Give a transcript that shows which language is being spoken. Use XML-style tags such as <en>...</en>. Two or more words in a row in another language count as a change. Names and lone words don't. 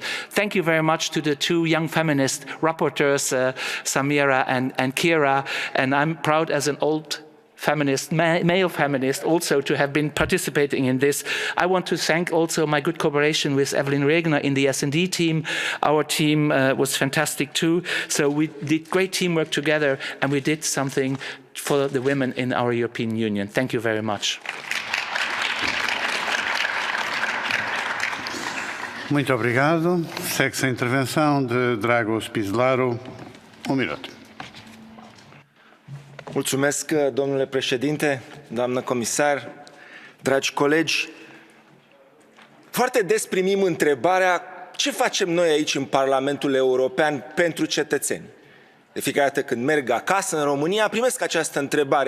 <en>Thank you very much to the two young feminist rapporteurs, Samira and Kira, and I'm proud as an old feminist, male feminist, also to have been participating in this. I want to thank also my good cooperation with Evelyn Regner in the S&D team. Our team was fantastic too. So we did great teamwork together, and we did something for the women in our European Union. Thank you very much.</en> <pt>Muito obrigado. Segue-se a intervenção de Dragos Pizlaru. Um minuto.</pt> <ro>Mulțumesc, domnule președinte, doamnă comisar, dragi colegi. Foarte des primim întrebarea ce facem noi aici în Parlamentul European pentru cetățeni. De fiecare dată când merg acasă în România primesc această întrebare.</ro>